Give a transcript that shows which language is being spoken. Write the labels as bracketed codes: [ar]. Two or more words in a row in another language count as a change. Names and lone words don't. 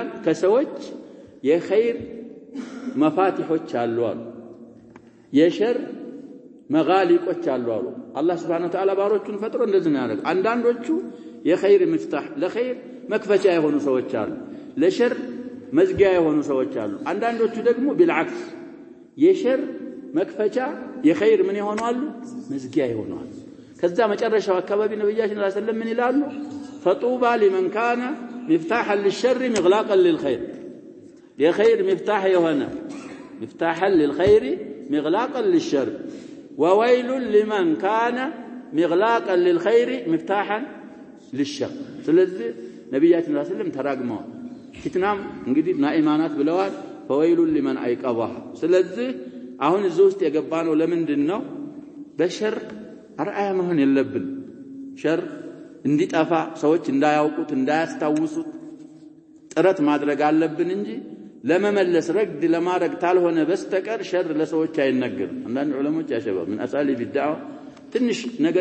[am] ከሰዎች የኸይር መፋቲሖች አሉ አሉ፣ የሸር መጋሊቆች አሉ አሉ። አላህ [ar] سبحانه وتعالى [am] ባሮቹን ፈጥሮ እንደዚህ ነው ያደረገው። አንዳንዶቹ የኸይር መፍታህ ለኸይር መክፈቻ የሆኑ ሰዎች አሉ፣ ለሸር መዝጊያ የሆኑ ሰዎች አሉ። አንዳንዶቹ ደግሞ بالعكس የሸር መክፈቻ የኸይር ምን ይሆናሉ? መዝጊያ ይሆናሉ። ከዛ መጨረሻው አካባቢ ነብያችን [ar] صلى الله عليه وسلم [am] ምን ይላሉ? [ar] فطوبى لمن كان مفتاحا للشر مغلاقا للخير [am] የኸይር መፍታህ የሆነ [ar] مفتاحا للخير مغلاقا للشر وويل لمن كان مغلاقا للخير مفتاحا للشر። [am] ስለዚህ ነብያችን [ar] صلى الله عليه وسلم [am] ተራግመዋል። ፊትናም እንግዲህ ናኢማናት ብለዋል [ar] فويل لمن أيقظها። [am] ስለዚህ አሁን እዚህ ውስጥ የገባነው ለምንድን ነው? በሸር አርአያ መሆን የለብን። ሸር እንዲጠፋ ሰዎች እንዳያውቁት እንዳያስታውሱት ጥረት ማድረግ አለብን እንጂ ለመመለስ ረግድ ለማድረግ ታልሆነ በስተቀር ሸር ለሰዎች አይነገርም። አንዳንድ ዑለሞች ያሸባብ ምን [ar] أساليب الدعوة [am] ትንሽ ነገር